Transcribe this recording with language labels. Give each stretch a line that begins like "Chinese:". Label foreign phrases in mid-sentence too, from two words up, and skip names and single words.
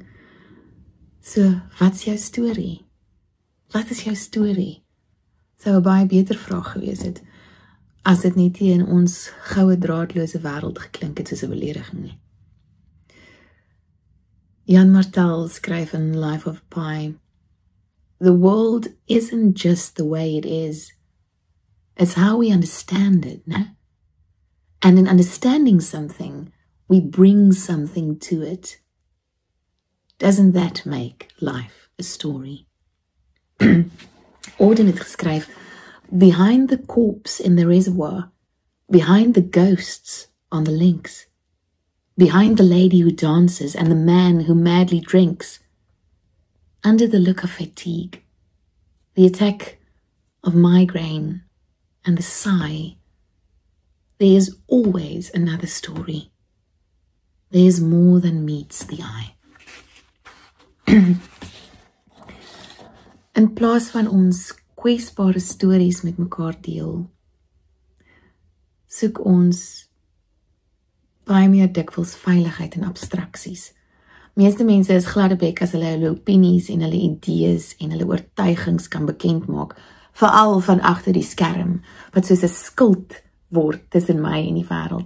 Afrikaans: So, wat's jou storie? Wat is jou storie? Sou 'n baie beter vraag gewees het, as dit net in ons goue draadloose wêreld geklink het soos 'n belediging nie. Jan Martel skryf in
English: Life of Pi, "The world isn't just the way it is. It's how we understand it, no? And in understanding something, we bring something to it. Doesn't that make life a story?"
Afrikaans: Auden het geskryf,
English: "Behind the corpse in the reservoir, behind the ghosts on the links, behind the lady who dances and the man who madly drinks, under the look of fatigue, the attack of migraine and the sigh, there is always another story. There is more than meets the eye."
Afrikaans: In plaas van ons kwesbare stories met mekaar deel, soek ons baie meer dikwels veiligheid in abstraksies. Meeste mense is gladdebek as hulle opinies en hulle idees en hulle oortuigings kan bekend maak, veral van agter die skerm, wat soos 'n skild word tussen my en die wêreld.